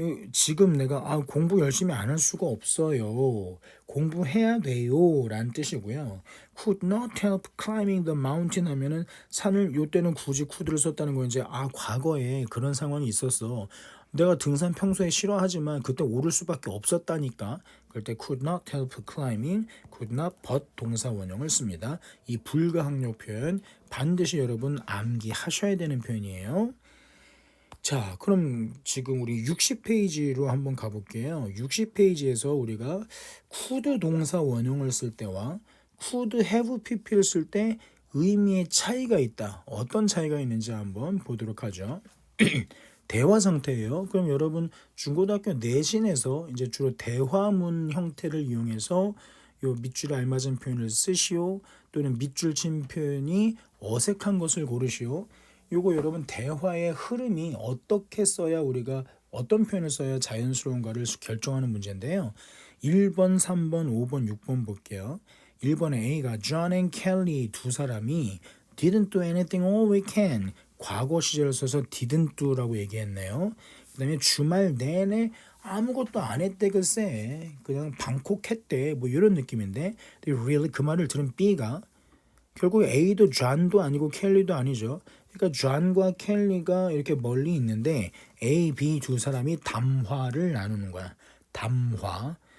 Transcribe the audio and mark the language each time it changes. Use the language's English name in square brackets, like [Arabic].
[Korean] 지금 내가 공부 열심히 안 할 수가 없어요. 공부해야 돼요 라는 뜻이고요. [English] could not help climbing the mountain [Korean] 하면은 산을 요때는 굳이 could를 썼다는 건 이제 과거에 그런 상황이 있었어. 내가 등산 평소에 싫어하지만 그때 오를 수밖에 없었다니까. 그럴 때 [English] could not help climbing, [Korean] could not but 동사 원형을 씁니다. 이 불가항력 표현 반드시 여러분 암기하셔야 되는 표현이에요. 자, 그럼 지금 우리 60페이지로 한번 가볼게요. 60페이지에서 우리가 could 동사 원형을 쓸 때와 could have pp를 쓸 때 의미의 차이가 있다. 어떤 차이가 있는지 한번 보도록 하죠. 대화 상태예요. 그럼 여러분 중고등학교 내신에서 이제 주로 대화문 형태를 이용해서 요 밑줄에 알맞은 표현을 쓰시오 또는 밑줄 친 표현이 어색한 것을 고르시오. 요거 여러분 대화의 흐름이 어떻게 써야 우리가 어떤 표현을 써야 자연스러운가를 결정하는 문제인데요. 1번, 3번, 5번, 6번 볼게요. 1번에 A가 [English] John and Kelly [Korean] 두 사람이 [English] didn't do anything all weekend. [Korean] 과거 시제를 써서 didn't do라고 얘기했네요. 그 다음에 주말 내내 아무것도 안 했대 글쎄. 그냥 방콕했대 뭐 이런 느낌인데 really 그 말을 들은 B가 결국 A도 존도 아니고 켈리도 아니죠. 그러니까 존과 켈리가 이렇게 멀리 있는데 A, B 두 사람이 담화를 나누는 거야. 담화.